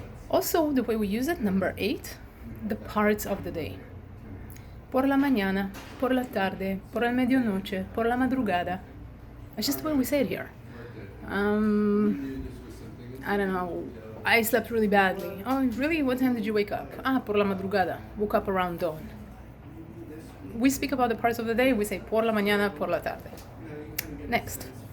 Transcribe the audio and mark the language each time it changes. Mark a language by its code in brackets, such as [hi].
[en] Also, the way we use it, number 8, the parts of the day. [es] Por la mañana, por la tarde, por la medianoche, por la madrugada. [en] It's just the way we say it here. I don't know, I slept really badly. Oh, really? What time did you wake up? [es] Por la madrugada. [en] Woke up around dawn. We speak about the parts of the day, we say [es] por la mañana, por la tarde. [en] Next.